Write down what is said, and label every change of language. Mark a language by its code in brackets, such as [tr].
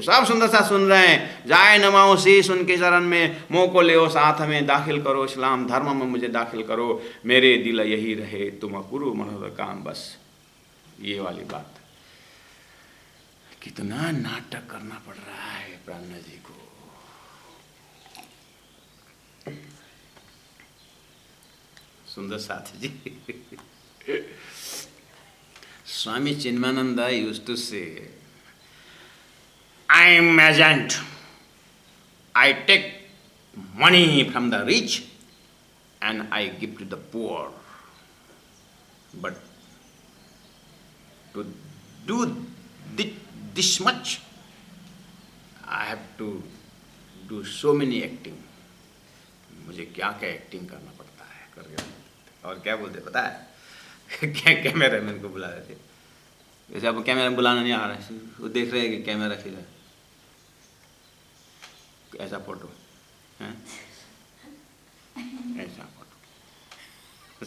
[hi] सब सुंदर सा सुन रहे हैं। जाए नमाओ शीश उनके चरण में, मोह को ले साथ में दाखिल करो, इस्लाम धर्म में मुझे दाखिल करो, मेरे दिल यही रहे तुम गुरु मनोहर काम। बस ये वाली बात। कितना नाटक करना पड़ रहा है प्राणनाथ जी को। सुंदर साथी जी [en] Swami Chinmayananda used to say, I am agent. I take money from the rich and I give to the poor. But to do this much, I have to do so many acting. [hi] मुझे क्या क्या acting करना पड़ता है करके। और क्या बोलते पता है? कैमरा मैन को बुला रहे थे। जैसे आपको कैमरा बुलाना नहीं आ रहा है, वो देख रहे हैं कि कैमरा खींचा ऐसा फोटो है, ऐसा फोटो।